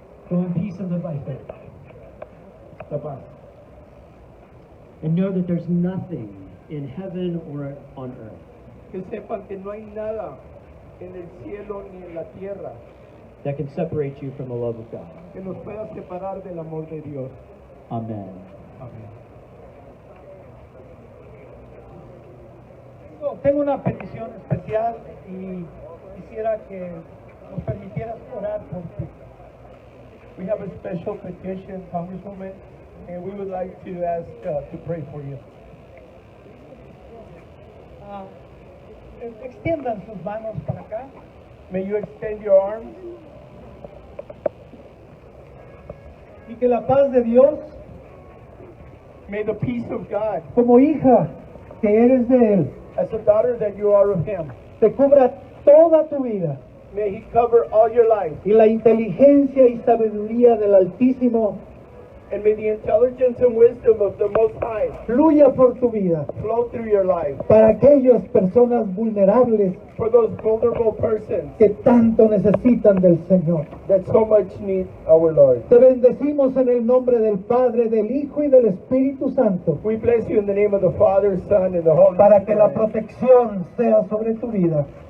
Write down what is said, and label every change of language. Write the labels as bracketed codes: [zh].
[en] Go in peace and live by faith. And know that there's nothing in heaven or on earth [es] Que sepan que no hay nada en el cielo ni en la tierra [en] that can separate you from the love of God. [es] que nos pueda separar del amor de Dios. [en] Amen. [es] Tengo una petición especial y quisiera que nos permitieras orar por ti. [en] We have a special petition, Congresswoman, and we would like to ask to pray for you. [es] Extiendan sus manos para acá. [en] May you extend your arms. [es] Y que la paz de Dios, [en] May the peace of God, [es] como hija que eres de Él, [en] as a daughter that you are of Him, [es] te cubra toda tu vida. [en] may He cover all your life. [es] Y la inteligencia y sabiduría del Altísimo [en] And may the intelligence and wisdom of the Most High [es] fluya por tu vida. [en] flow through your life. [es] Para aquellas personas vulnerables [en] For those vulnerable persons [es] que tanto necesitan del Señor. [en] that so much need our Lord. [es] Te bendecimos en el nombre del Padre, del Hijo y del Espíritu Santo. [en] We bless you in the name of the Father, Son, and the Holy [es] Para que la [en] Spirit. [es] protección sea sobre tu vida